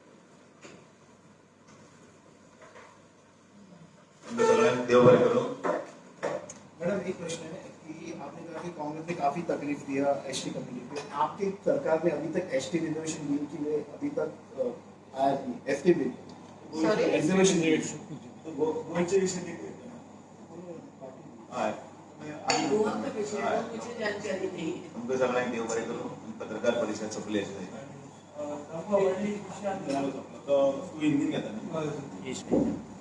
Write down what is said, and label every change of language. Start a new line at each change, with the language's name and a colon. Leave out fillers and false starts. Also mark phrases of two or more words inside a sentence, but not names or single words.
Hindi: मैडम एक प्रश्न है कि आपने कहा कि कांग्रेस ने काफी तकलीफ दिया
English: ST community
Hindi: को, आपकी सरकार ने अभी तक
English: ST reservation bill
Hindi: के लिए अभी तक आया नहीं,
English: ST bill, Sorry? reservation bill,
Konkani: गोयचे विषय देखील हय
Hindi: गोवा का विषय है, वो मुझे जानकारी नहीं है.
Konkani: तुमकां सगळ्यांक देव बरें करूं. पत्रकार परिशद सोंपली अशें तो हिंदीन घेता न्ही